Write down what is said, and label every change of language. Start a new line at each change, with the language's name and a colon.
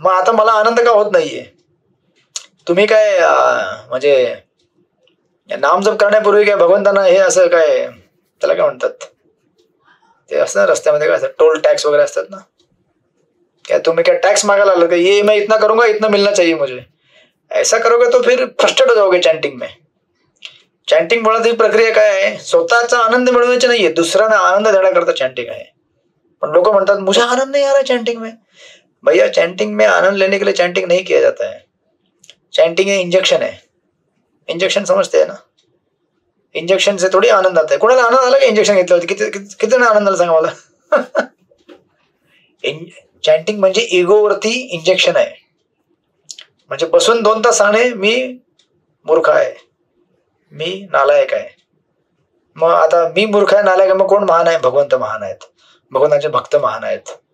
Marathi: मग आता मला आनंद का होत नाहीये? तुम्ही काय म्हणजे नामजप करण्यापूर्वी काय भगवंतांना हे असं काय त्याला काय म्हणतात ते असतं ना रस्त्यामध्ये, काय असतं टोल टॅक्स वगैरे असतात ना,
Hindi: क्या तुम्ही क्या टैक्स मांगा ला कि ये मैं इतना करूंगा इतना मिलना चाहिए मुझे, ऐसा करोगे तो फिर फ्रस्ट्रेट हो जाओगे चॅन्टिंग में.
Marathi: चॅन्टिंग मुळात ही प्रक्रिया काय आहे? स्वतःचा आनंद मिळवण्याची नाहीये, दुसऱ्यांना आनंद देण्याकरता चॅन्टिंग आहे. पण लोक म्हणतात
Hindi: मुझे आनंद नहीं आ रहा चैंटिंग में. भैया चैंटिंग में आनंद लेने के लिए चैंटिंग नहीं किया जाता है. चैंटिंग है इंजेक्शन है. इंजेक्शन समझते हैं ना? इंजेक्शन से थोडी आनंद आता है.
Marathi: कोणाला आनंद आला का इंजेक्शन घेतलं होतं? किती आनंद आला सांगा मला. चॅन्टिंग म्हणजे इगोवरती इंजेक्शन आहे. म्हणजे बसून 2 तास सांगणे मी मूर्ख आहे, मी नालायक आहे. मग आता मी मूर्ख आहे, नालायक आहे, मग कोण महान आहे? भगवंत महान आहेत, भगवंताचे भक्त महान आहेत.